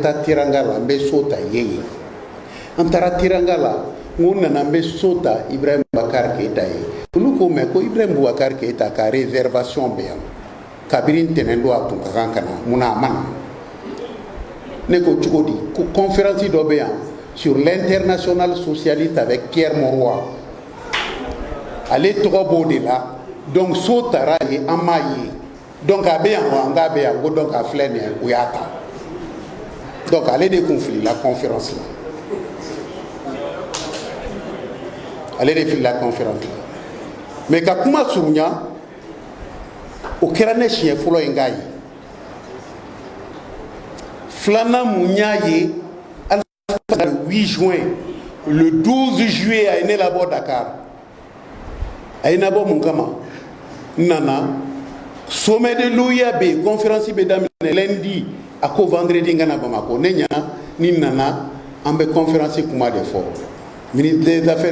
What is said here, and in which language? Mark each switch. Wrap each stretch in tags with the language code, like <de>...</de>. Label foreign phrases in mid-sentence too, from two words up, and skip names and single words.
<bm>taa Teranga la n bɛ so ta yen an taara Teranga la n ko nana n bɛ so ta Ibrahim Boubacar Keita ye olu ko mais ko Ibrahim Boubacar Keita ka réservation bɛ yan kabiri ntɛnɛn don a tun ka kan ka na mun na a ma na ne ko cogo di ko conférence dɔ bɛ yan</bm> <fr>sur l'international socialiste avec Pierre Mauroy</fr> <bm>ale tɔgɔ b'o de la donc so taara ye an m'a ye donc a bɛ yan wa n k'a bɛ yan ko donc a filɛ nin ye u y'a ta donc ale de kun filila conférence la ale de filila conférence la mais ka kuma surunya o kɛra ne siɲɛ fɔlɔ ye n k'a ye filanan mun y'a ye</bm> <fr>le 8 juin le 12 juillet</fr> <bm>a ye ne labɔ Dakar a ye na bɔ mun kama n nana</bm> <fr>sommet de l'OUA</fr> <bm>bɛ yen conférence bɛ daminɛ lundi a ko vendredi n ka na Bamako ne ɲana ni nana an bɛ conférence kuma de fɔ</bm> <fr>ministre des affaires</fr>